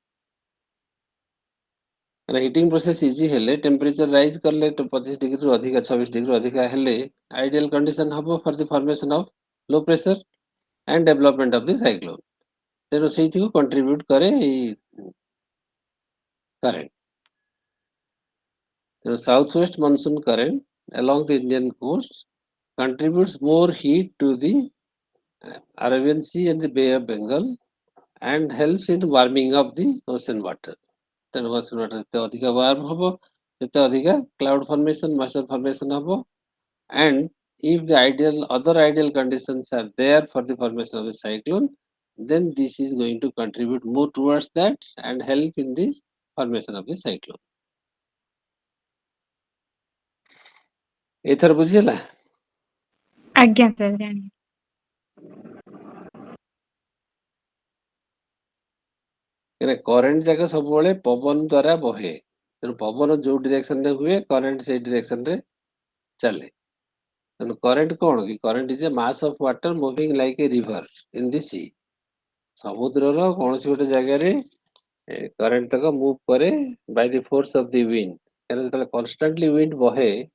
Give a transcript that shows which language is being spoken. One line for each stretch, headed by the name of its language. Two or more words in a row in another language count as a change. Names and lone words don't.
English: heating process is ହେଲେ temperature rise
Odia: କଲେ 25 ଡିଗ୍ରୀରୁ ଅଧିକା 26 ଡିଗ୍ରୀ ଅଧିକା ହେଲେ
English: ideal condition ହବ for the formation of low pressure and development of the cyclone
Odia: ତେଣୁ ସେଇଥିକୁ
English: କଣ୍ଟ୍ରିବ୍ୟୁଟ
Odia: କରେ ଏଇ
English: କରେଣ୍ଟ ତେଣୁ south west monsoon current along the Indian coast contributes more heat to the Arabian Sea and the Bay of Bengal and helps in warming of the ocean water ତେଣୁ ocean water
Odia: ଯେତେ ଅଧିକା ୱାର୍ମ ହବ ସେତେ ଅଧିକା
English: cloud formation moisture formation ହବ and if the other ideal conditions are there for the formation of the cyclone then this is going to contribute more towards that and help in the formation of the cyclone
Odia: ଏଥର ବୁଝିହେଲା ଆଜ୍ଞା ସାର୍ ଜାଣିଲି। କରେଣ୍ଟ ଯାକ ସବୁବେଳେ ପବନ ଦ୍ଵାରା ବହେ ତେଣୁ ପବନ ଯୋଉ ଡିରେକ୍ସନ ରେ ହୁଏ କରେଣ୍ଟ ସେଇ ଡିରେକ୍ସନ ରେ ଚାଲେ ତେଣୁ କରେଣ୍ଟ କଣ କି
English: current is a mass of water moving like a river in the sea
Odia: ସମୁଦ୍ରର କୌଣସି ଗୋଟେ ଜାଗାରେ କରେଣ୍ଟ ତକ ମୁଭ କରେ
English: by the force of the wind
Odia: କାରଣ ଯେତେବେଳେ
English: constantly wind
Odia: ବହେ